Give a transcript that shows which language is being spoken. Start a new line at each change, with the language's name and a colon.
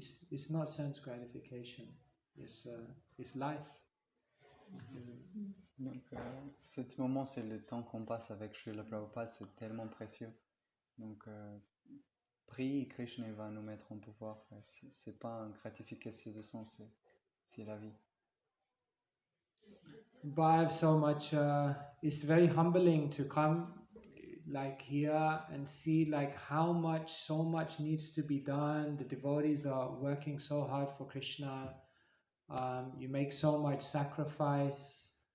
English: It's not sense gratification. It's life.
French: Donc, ce moment, c'est le temps qu'on passe avec Srila Prabhupada, c'est tellement précieux. Donc, prie, Krishna va nous mettre en pouvoir. C'est pas une gratification de sens, c'est la vie.
English: But I have so much. It's very humbling to come, like here, and see like so much needs to be done. The devotees are working so hard for Krishna. You make so much sacrifice.